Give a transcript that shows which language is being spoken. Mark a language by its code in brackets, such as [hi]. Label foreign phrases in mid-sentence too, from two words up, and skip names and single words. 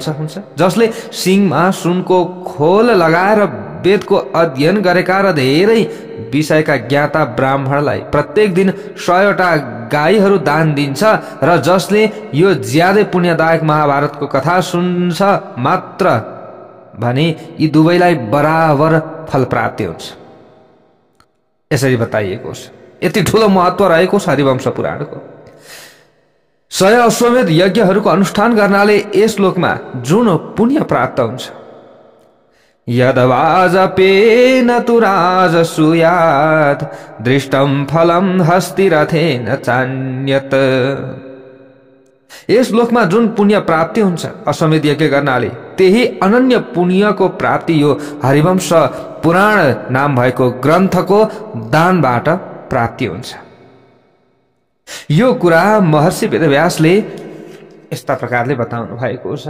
[ne] जसले सिंहमा सुनको खोल लगाएर वेदको अध्ययन गरेका र धेरै विषयका ज्ञाता ब्राह्मणलाई प्रत्येक दिन 100वटा गाईहरू दान दिन्छ, र जसले यो ज्यादै पुण्यदायक महाभारतको कथा सुन्छ मात्र भने यी दुवैलाई बराबर फल प्राप्ति हुन्छ। यसरी बताइएको छ। यति ठूलो महत्व रहेको छ हरिवंश पुराणको। 100 अश्वमेध यज्ञहरूको अनुष्ठान गर्नाले यस लोकमा जुन पुण्य प्राप्त हुन्छ, [sa] यदवाजपेन तु राजसूयात् दृष्टं फलं हस्तिरथेन चान्यत्। [ne] यस लोकमा जुन पुण्य प्राप्ति हुन्छ अश्वमेध यज्ञ गर्नाले, त्यही अनन्य पुण्यको प्राप्ति यो हरिवंश पुराण नाम भएको ग्रन्थको दानबाट प्राप्ति हुन्छ। यो कुरा महर्षि वेदव्यासले यस्ता प्रकारले बताउनु भएको छ।